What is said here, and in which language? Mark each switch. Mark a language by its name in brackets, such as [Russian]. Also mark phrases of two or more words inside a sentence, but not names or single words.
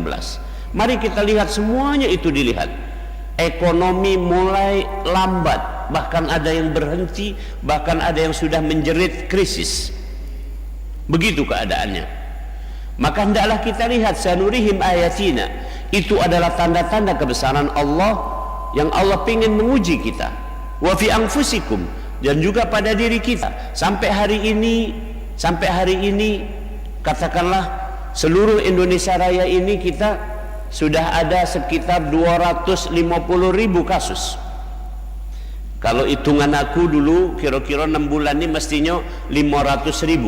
[Indonesian] Mari kita lihat semuanya itu dilihat. Ekonomi mulai lambat, bahkan ada yang berhenti, bahkan ada yang sudah menjerit krisis. Begitu keadaannya. Maka hendaklah kita lihat [Arabic] سنريهم آياتنا. [Indonesian] Itu adalah tanda-tanda kebesaran Allah yang Allah ingin menguji kita. [Arabic] وفي أنفسكم, [Indonesian] dan juga pada diri kita. Sampai hari ini katakanlah seluruh Indonesia Raya ini kita sudah ada sekitar 250.000 kasus. Kalau hitungan aku dulu kira-kira 6 bulan ini mestinya 500.000.